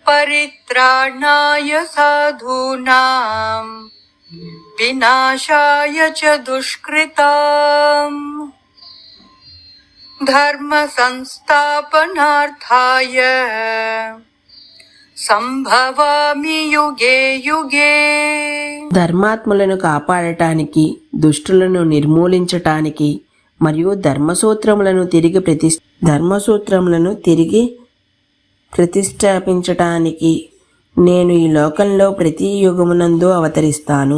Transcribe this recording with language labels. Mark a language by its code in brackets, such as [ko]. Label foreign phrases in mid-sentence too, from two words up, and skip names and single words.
[sa] పరిత్రాణాయ సాధూనాం వినాశాయ చ దుష్కృతాం ధర్మ సంస్థాపనార్థాయ సంభవామి యుగే యుగే. [te] ధర్మాత్ములను కాపాడటానికి, దుష్టులను నిర్మూలించటానికి మరియు ధర్మసూత్రములను తిరిగి ప్రతిష్టాపించటానికి నేను ఈ లోకంలో ప్రతి యుగమునందు అవతరిస్తాను.